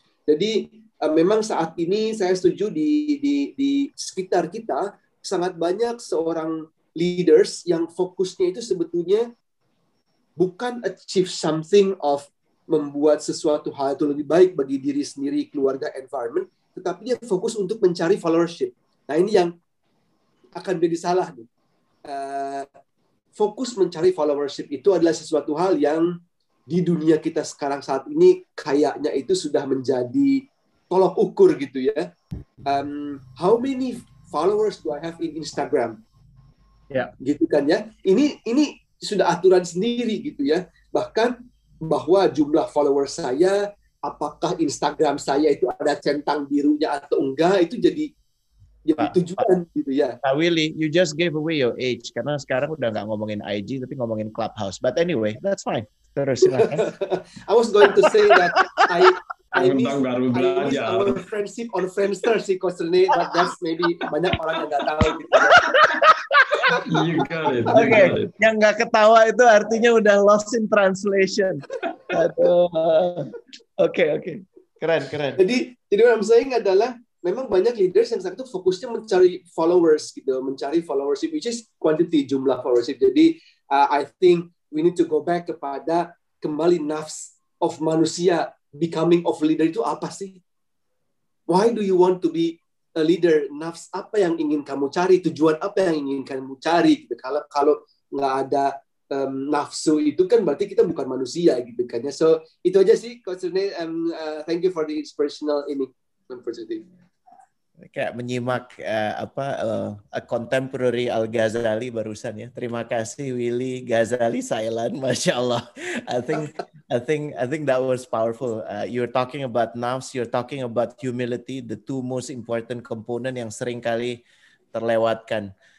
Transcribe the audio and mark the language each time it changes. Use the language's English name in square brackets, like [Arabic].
[Indonesian] Jadi memang saat ini saya setuju di sekitar kita sangat banyak seorang leaders yang fokusnya itu sebetulnya bukan [English] achieve something [Indonesian] of membuat sesuatu hal itu lebih baik bagi diri sendiri, keluarga, environment, tetapi dia fokus untuk mencari followership. Nah ini yang akan jadi salah nih. Fokus mencari followership itu adalah sesuatu hal yang di dunia kita sekarang saat ini kayaknya itu sudah menjadi tolok ukur gitu ya. [English] How many followers do I have in Instagram? [Indonesian] Ya. Gitu kan ya. Ini sudah aturan sendiri gitu ya. Bahkan bahwa jumlah followers saya, apakah Instagram saya itu ada centang birunya atau enggak, itu jadi tujuan gitu ya. Pak Willy, [English] you just gave away your age [Indonesian] karena sekarang udah nggak ngomongin IG tapi ngomongin Clubhouse. [English] But anyway, that's fine. [Indonesian] Terus silakan. [English] I was going to say that I miss our [Indonesian] baru [English] friendship on Friendster [Indonesian] sih, Coach Rene, [English] but that's maybe [Indonesian] banyak orang yang nggak tahu gitu. [English] You got it. [Indonesian] Oke, yang nggak ketawa itu artinya udah [English] lost in translation. [Indonesian] Aduh. Oke. Keren. Jadi [English] what I'm saying [Indonesian] adalah memang banyak leaders yang saat itu fokusnya mencari followers gitu, mencari followership, [English] which is quantity, [Indonesian] jumlah followership. [English] Jadi I think we need to go back [Indonesian] kepada kembali [English] nafs of manusia, becoming of leader [Indonesian] itu apa sih? [English] Why do you want to be a leader? [Indonesian] Nafs apa yang ingin kamu cari? Tujuan apa yang ingin kamu cari? Gitu. Kalau nggak ada nafsu itu kan berarti kita bukan manusia gitu kan ya. So itu aja sih, Coach Rene. [English] Thank you for the inspirational opportunity. [Indonesian] Kayak menyimak [English] a contemporary [Indonesian] Al-Ghazali barusan ya. Terima kasih Willy Ghazali Sailan, Masya Allah. [English] I think that was powerful. You're talking about nafs, you're talking about humility, the two most important component [Indonesian] yang sering kali terlewatkan.